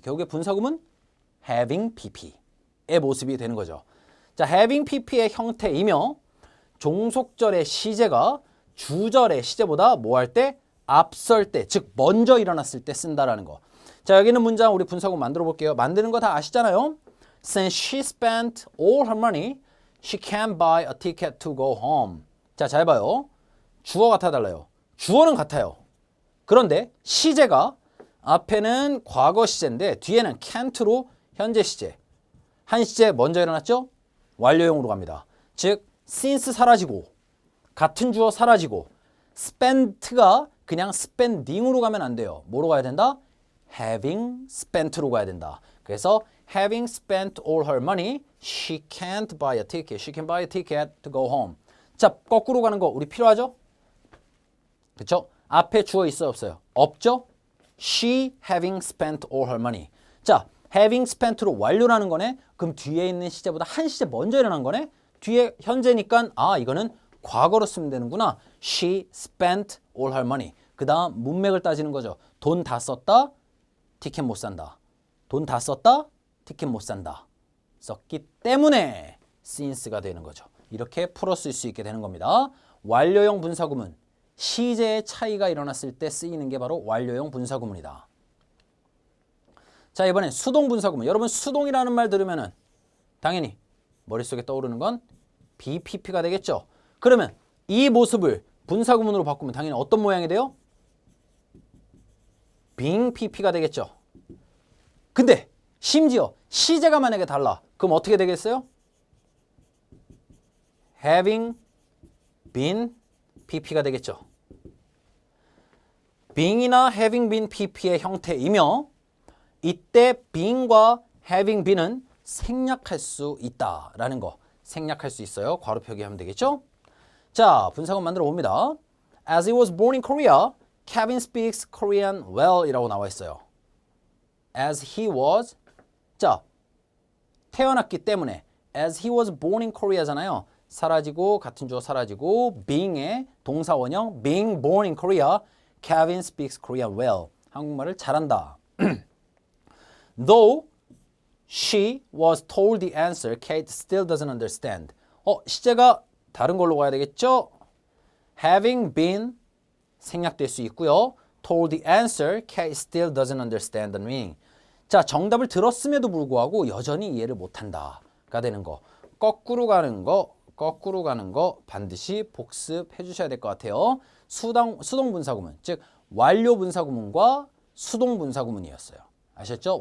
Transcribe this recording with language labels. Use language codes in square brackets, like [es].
[ko] 결국에 분사구문 having pp의 모습이 되는 거죠. 자, having pp의 형태이며 종속절의 시제가 주절의 시제보다 뭐 할 때? 앞설 때, 즉 먼저 일어났을 때 쓴다라는 거. 자, 여기 있는 문장 우리 분사구문 만들어 볼게요. 만드는 거 다 아시잖아요. [en] Since she spent all her money, she can't buy a ticket to go home. [ko] 자, 잘 봐요. 주어 같아 달라요. 주어는 같아요. 그런데 시제가 앞에는 과거 시제인데 뒤에는 can't로 현재 시제. 한 시제 먼저 일어났죠? 완료형으로 갑니다. 즉 since 사라지고 같은 주어 사라지고 spent가 그냥 spending으로 가면 안 돼요. 뭐로 가야 된다? having spent로 가야 된다. 그래서 [en] having spent all her money, she can't buy a ticket. She can buy a ticket to go home. [ko] 자, 거꾸로 가는 거 우리 필요하죠? 그쵸? 앞에 주어 있어요, 없어요? 없죠? [en] She having spent all her money. [ko] 자, having spent로 완료라는 거네. 그럼 뒤에 있는 시제보다 한 시제 먼저 일어난 거네. 뒤에 현재니까 아, 이거는 과거로 쓰면 되는구나. [en] She spent all her money. [ko] 그 다음 문맥을 따지는 거죠. 돈 다 썼다, 티켓 못 산다. 돈 다 썼다, 티켓 못 산다. 썼기 때문에 since가 되는 거죠. 이렇게 풀어 쓸 수 있게 되는 겁니다. 완료형 분사구문. 시제의 차이가 일어났을 때 쓰이는 게 바로 완료형 분사구문이다. 자, 이번엔 수동 분사구문. 여러분 수동이라는 말 들으면은 당연히 머릿속에 떠오르는 건 BPP가 되겠죠. 그러면 이 모습을 분사구문으로 바꾸면 당연히 어떤 모양이 돼요? being PP가 되겠죠. 근데 심지어 시제가 만약에 달라. 그럼 어떻게 되겠어요? having been pp가 되겠죠. being이나 having been pp의 형태이며 이때 being과 having been은 생략할 수 있다라는 거. 생략할 수 있어요. 괄호 표기하면 되겠죠. 자, 분사구문 만들어 봅니다. [en] As he was born in Korea, Kevin speaks Korean well [ko] 이라고 나와 있어요. [en] As he was, [ko] 자, 태어났기 때문에 [en] as he was born in Korea잖아요. [ko] 사라지고 같은 주어 사라지고 [en] being의 [ko] 동사 원형 [en] being born in Korea, Kevin speaks Korean well. [ko] 한국말을 잘한다. [en] Though she was told the answer, Kate still doesn't understand. [ko] 시제가 다른 걸로 가야 되겠죠? Having been 생략될 수 있고요. [en] Told the answer, Kate still doesn't understand the meaning. [ko] 자, 정답을 들었음에도 불구하고 여전히 이해를 못한다가 되는 거. 거꾸로 가는 거 반드시 복습해 주셔야 될 것 같아요. 수동 분사구문, 즉 완료 분사구문과 수동 분사구문이었어요. 아셨죠?